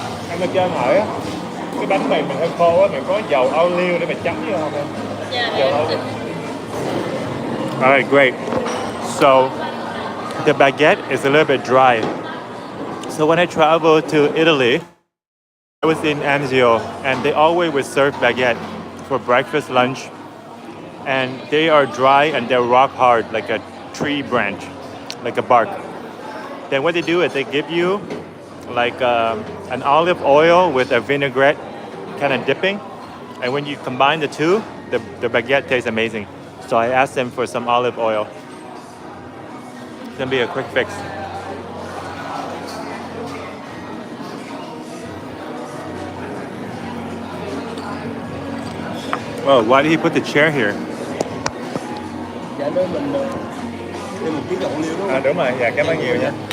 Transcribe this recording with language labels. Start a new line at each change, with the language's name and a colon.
Vietnamese: Em cho hỏi á, cái bánh mì mình hơi khô á, mình có dầu ô liu để mình chấm vô không em? Dầu ô liu.
English: Alright, great. So the baguette is a little bit dry. So when I traveled to Italy, I was in Anzio, and they always would serve baguette for breakfast, lunch, and they are dry and they're rock hard, like a tree branch, like a bark. Then what they do is they give you like an olive oil with a vinaigrette kind of dipping, and when you combine the two, the baguette tastes amazing. So I asked them for some olive oil. It's gonna be a quick fix. Oh, why did he put the chair here?
Vietnamese: Dạ nơi mình thêm một tí dầu liu đúng không? À đúng rồi, dạ cảm ơn nhiều nha.